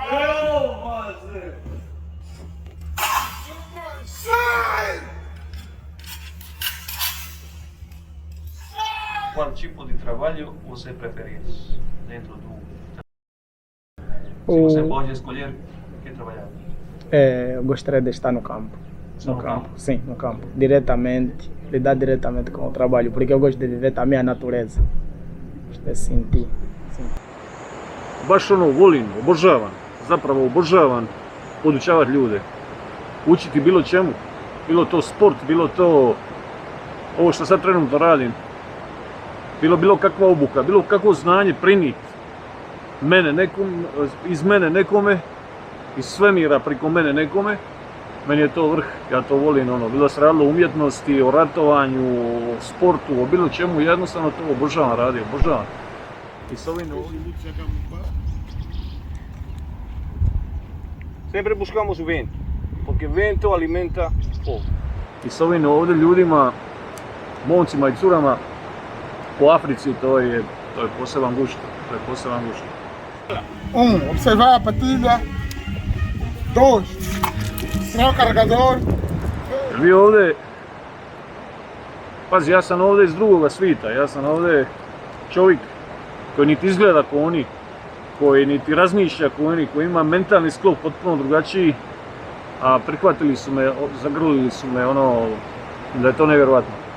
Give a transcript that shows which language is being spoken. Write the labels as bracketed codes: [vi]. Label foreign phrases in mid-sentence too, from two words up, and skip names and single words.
[pt] Qual tipo de trabalho você preferia dentro do... Se você pode escolher, o que trabalhar? Eu gostaria de estar no campo. Só no campo? Sim, no campo. Diretamente, lidar diretamente com o trabalho, porque eu gosto de viver também a natureza. Gosto de sentir. [hr] Baš volim, obožavam podučavati ljude, učiti bilo čemu, bilo to sport, bilo to ovo što sad trenutno radim, bilo kakva obuka, bilo kakvo znanje prinijeti iz mene nekome, iz svemira preko mene nekome. Meni je to vrh, ja to volim, bilo se radilo o umjetnosti, o ratovanju, o sportu, o bilo čemu, jednostavno to obožavam raditi, obožavam. I s ovim [pt] Sempre buscamos o vento, porque vento alimenta fogo. [hr] I s ovim ovdje ljudima, momcima i curama po Africi, to je poseban gušt, [pt] Observar a patilha. 2, tirar o carregador. [hr] Vi ovdje, pazi, ja sam ovdje iz drugoga svita, ja sam ovdje čovjek koji niti izgleda ko oni, koji niti razmišlja ko oni, koji ima mentalni sklop potpuno drugačiji, a prihvatili su me, zagrlili su me, da je to nevjerojatno.